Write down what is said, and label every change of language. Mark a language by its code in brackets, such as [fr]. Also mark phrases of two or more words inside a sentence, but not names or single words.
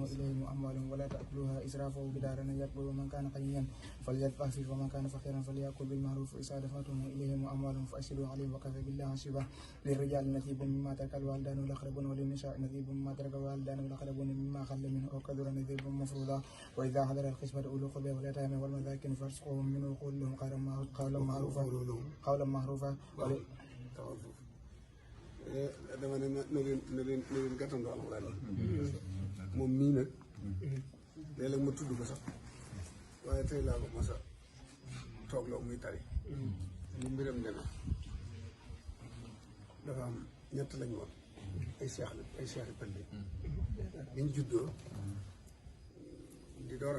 [ar] إليهم أموالهم ولا تأكلوها إسرافا وبدارا أن يكبروا من كان غنيا فليدفع فيه ومن كان فقيرا فليأكل بالمعروف وإذا دفعتم إليهم أموالهم فأشهدوا عليهم وكفى بالله حسيبا للرجال نصيب مما ترك الوالدان والأقربون وللنساء نصيب مما ترك الوالدان والأقربون مما قل منه أو كثر نصيب مفروضا وإذا حضر القسمة أولو القربى واليتامى والمساكين فارزقوهم منه وقولوا لهم قولا معروفا [wo] dama ne na leen gàttandoo alxuraan moom mii nag léeg-léeg ma tudd ko sax waaye tey laa ko mos a toog la muy tari li mbiram deme dafa am ñett lañ woon ay seexi pëlli biñ juddoo di door a